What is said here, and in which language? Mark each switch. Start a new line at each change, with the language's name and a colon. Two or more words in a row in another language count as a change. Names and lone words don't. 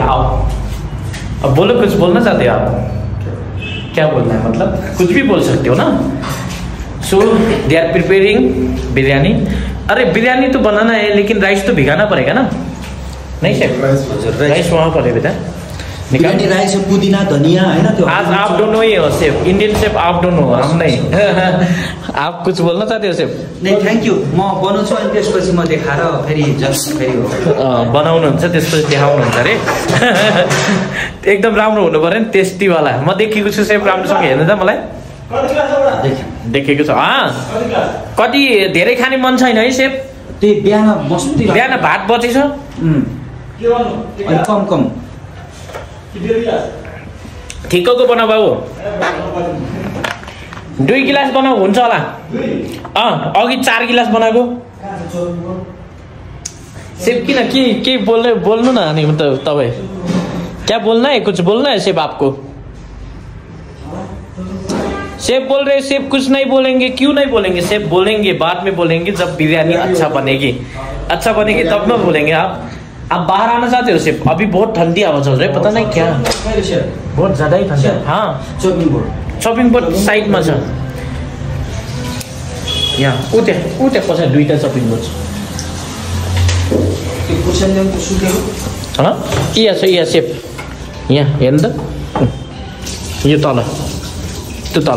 Hindi: आओ अब बोलो, कुछ बोलना चाहते हो आप? क्या बोलना है मतलब? कुछ भी बोल सकते हो ना.
English: So they are preparing biryani.
Hindi: अरे बिरयानी तो बनाना है लेकिन राइस तो भिगाना पड़ेगा ना. नहीं शेफ, राइस वहाँ पर है बेटा.
Nepali: बिरयानी राइस पुदीना धनिया हैन त्यो.
Hindi: आज आप दोनों ही हो शेफ,
English: Indian chef
Hindi: आप दोनों, हम नहीं. आप कुछ बोलना चाहते हो शेफ?
English: नहीं thank you.
Nepali: म बनाउँछु अनि त्यसपछि म देखाएर फेरि फेरि बनाउनुहुन्छ त्यसपछि देखाउनुहुन्छ अरे. एकदम राम्रो हुनु पर्यो नि, टेस्टी वाला. म देखेको छु सेफ, राम्रोसँग हेर्नु त मलाई. देखेको छ. कति धेरै खाने मन छैन है सेफ? त्यही बिहान मस्ती. बिहान भात बचेछ. कम कम ठिक्कको बनाऊ बाबु. 2 गिलास बनाऊ हुन्छ होला. अघि 4 गिलास बनाएको. सेफ किन के बोल्नु न. अनि तपाईँ
Hindi: क्या बोलना है? कुछ बोलना है सेफ आपको? सेफ बोल रहे सेफ कुछ नहीं बोलेंगे. क्यों नहीं बोलेंगे सेफ? बोलेंगे बाद में बोलेंगे जब बिरयानी अच्छा बनेगी. अच्छा बनेगी तब ना बोलेंगे. आप बाहर आना चाहते हो सेफ? अभी बहुत ठंडी हवा चल रही है, पता नहीं क्या बहुत ज्यादा ही ठंडा.
Nepali: हाँ
English: chopping board
Nepali: साइडमा छ. यहाँ उता कसै 2टा
English: chopping board
Nepali: छ. यहाँ सेफ यहाँ हेर्नु त. यो तल त्यो तल